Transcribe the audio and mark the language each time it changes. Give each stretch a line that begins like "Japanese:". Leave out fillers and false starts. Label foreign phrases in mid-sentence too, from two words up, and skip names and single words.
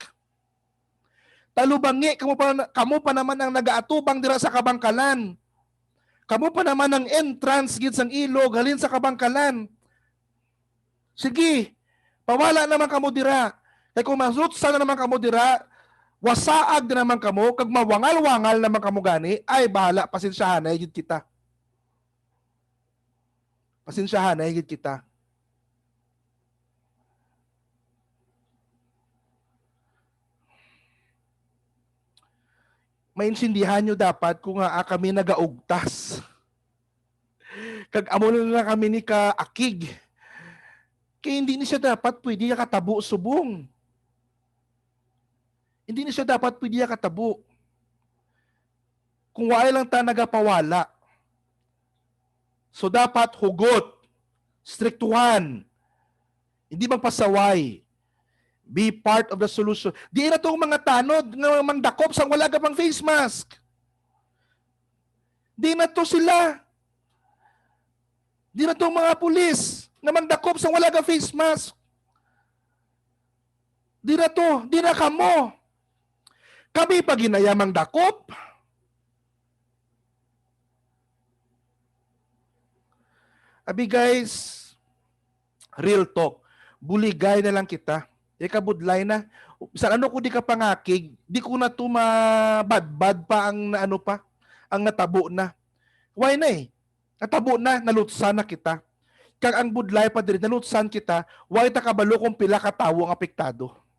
Hiligaynon: Talubangi, kamo pa naman ang nagaatubang dira sa Kabangkalan. Kamo pa naman ang entrance gid sang ilog halin sa Kabangkalan. Sige, pawala naman kamo dira. Kaya kung masutsa na naman kamo dira, wasaag na naman kamo, kag mawangal-wangal naman kamo gani, ay bahala, pasensyahan na higit kita. Pasensyahan na higit kita. Maintindihan nyo dapat kung nga kami nagaugtas. Kag amo na kami ni kaakig. Kaya hindi ni siya dapat pwede katabo subong. Hindi ni siya dapat pwede katabo. Kung wala lang ta nagapawala. So dapat hugot, striktuhan, hindi magpasaway.
English: Be part of the solution.
Hiligaynon: Di na itong mga tanod nga mangdakop sang wala ka pang
English: face mask.
Hiligaynon: Di na to sila. Di na itong mga pulis na mangdakop sang wala ka
English: face mask.
Hiligaynon: Di na to. Di na kamo. Kami pa ginayamang dakop. Abi guys,
English: real talk.
Hiligaynon: Buligay na lang kita. Ikabudlay na. Sa ano ko di ka pangakig, di ko na to mabadbad pa ang ano pa, ang natabo na. Why na eh? Natabo na, nalutsan na kita. Kag ang budlay pa diri, nalutsan kita, why ta kabalo kung pila ka tawo ang apektado?